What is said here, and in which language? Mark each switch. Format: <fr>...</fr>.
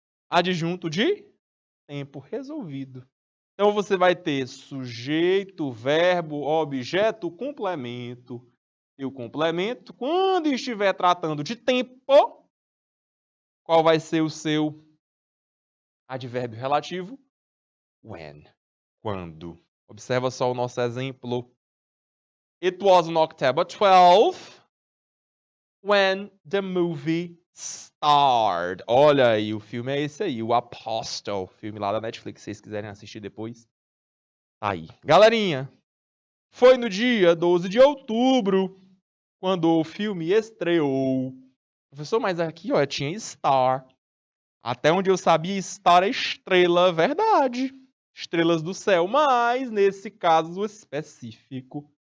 <pt>Adjunto de tempo resolvido. Então, você vai ter sujeito, verbo, objeto, complemento. E o complemento, quando estiver tratando de tempo, qual vai ser o seu advérbio relativo? When. Quando. Observa só o nosso exemplo.</pt> <en>It was on October 12th when the movie started.</en> <pt>Olha aí, o filme é esse aí, o Apostle. Filme lá da Netflix, se vocês quiserem assistir depois. Tá aí. Galerinha, foi no dia 12 de outubro quando o filme estreou. Professor, mas aqui, ó, tinha Star. Até onde eu sabia, Star é estrela, verdade. Estrelas do céu, mas nesse caso específico,</pt>